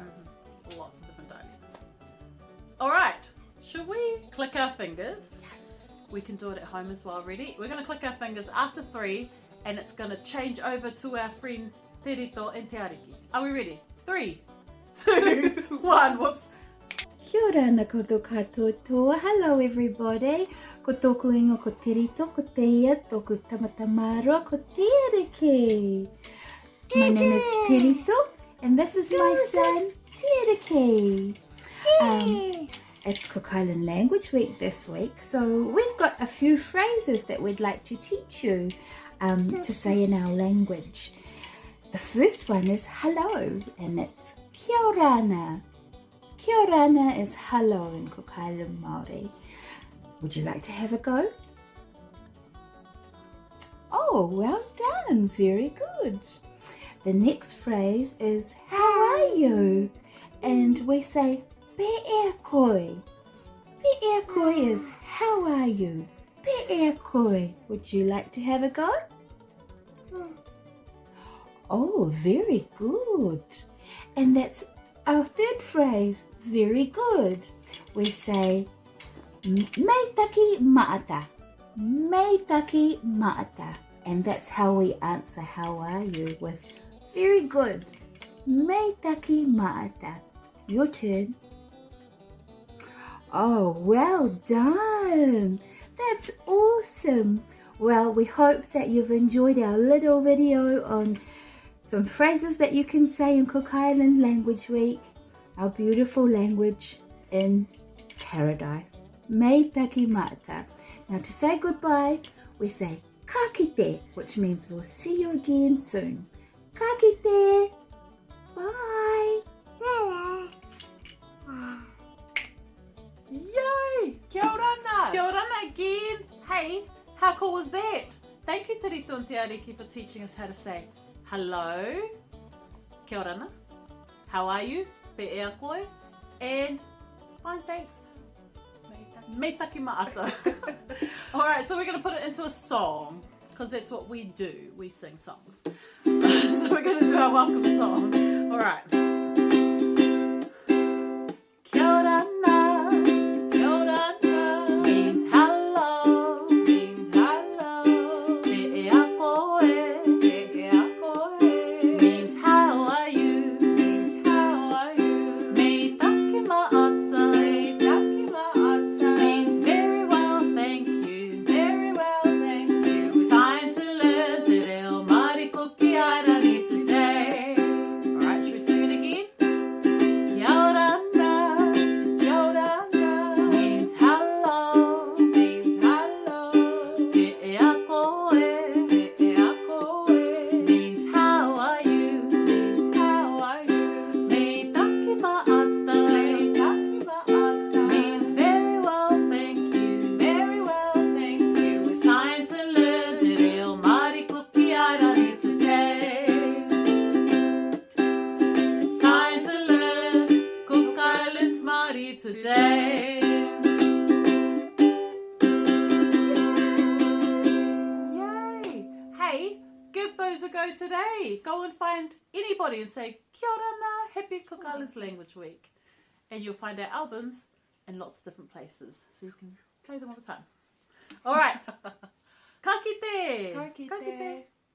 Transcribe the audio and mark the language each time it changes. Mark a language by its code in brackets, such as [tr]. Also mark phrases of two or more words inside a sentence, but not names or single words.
[en] Lots of different dialects. Alright, should we click our fingers? yes. We can do it at home as well. Ready? We're going to click our fingers after 3 and it's going to change over to our friend TeRito and Te Ariki. Are we ready? 3, 2, 1. Whoops. [rar] Kia ora na koutou katoa. [en] Hello everybody. [rar] Ko tōku ingo ko TeRito, ko te ia, tōku tamata māroa, ko Te Ariki. [en] My name is TeRito and this is my son Te Ariki. It's Cook Island Language Week this week, so we've got a few phrases that we'd like to teach you to say in our language. The first one is hello, and it's [rar] kia orana. Kia orana [en] is hello in Cook Island Māori. Would you like to have a go? Oh, well done. Very good. The next phrase is how are you? And we say [rar] pe ea koe. Pe ea koe [en] is how are you? [rar] Pe ea koe. [en] Would you like to have a go? Oh, very good. And that's our third phrase. Very good. We say [rar] mei taki maata. Mei taki maata. [en] And that's how we answer how are you with very good. [rar] Mei taki maata. [en] Your turn. Oh, well done. That's awesome. Well, we hope that you've enjoyed our little video on some phrases that you can say in Cook Island Language Week, our beautiful language in paradise. [rar] Mei taki maata. [en] Now to say goodbye, we say [rar] ka kite, [en] which means we'll see you again soon. [rar] Ka kite. Bye. [en] Yay! [rar] Kia orana. Kia orana [en] again. Hey, how cool was that? Thank you TeRito and Te Ariki for teaching us how to say hello, [rar] kia orana, [en] how are you, [rar] pe ea koe, [en] and fine thanks, [rar] mei taki maata. [en] Alright, so we're going to put it into a song, because that's what we do, we sing songs. So we're going to do our welcome song. Alright. [rar] Kia orana, kia orana, [en] means hello, [rar] pe ea koe, [en] means how are you, [rar] mei taki maata, [en] means very well, thank you, it's time to learn [rar] te reo Māori kuki airari [en] today. Alright, should we sing it again? [rar] Kia orana, [en] means hello, [rar] pe ea koe, [en] means how are you, [rar] mei taki maata, [en] means very well, thank you, it's time to learn [rar] te reo Māori kuki airari [en] today. It's time to learn Cook Islands Māori today. Yay! Hey, give those a go today. Go and find anybody and say [rar] kia orana, [en] happy Cook Islands Language Week. And you'll find our albums in lots of different places. So you can play them all the time. Alright. [rar] Ka kite! Ka kite.